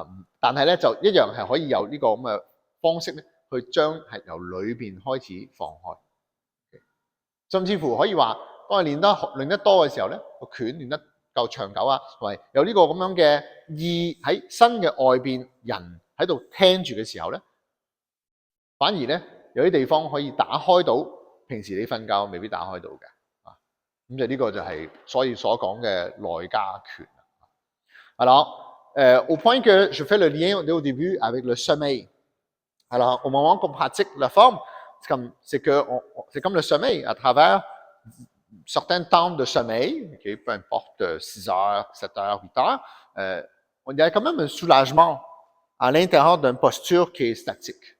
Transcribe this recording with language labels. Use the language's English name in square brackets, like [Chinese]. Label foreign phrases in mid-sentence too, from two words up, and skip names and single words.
[Cantonese] 但係咧就一樣係可以有呢個咁嘅方式咧，去將係由裏邊開始放開，甚至乎可以話當你練得多嘅時候咧，個拳練得夠長久啊，同埋有呢個咁樣嘅意喺身嘅外邊人喺度聽住嘅時候咧，反而咧有啲地方可以打開到平時你瞓覺未必打開到嘅啊。咁就呢個就係所以所講嘅內家拳。 [French] Alors, au point que je fais le lien au début avec le sommeil. Alors, au moment qu'on pratique la forme, c'est comme le sommeil à travers certains temps de sommeil, okay, peu importe 6 heures, 7 heures, 8 heures, il y a quand même un soulagement à l'intérieur d'une posture qui est statique.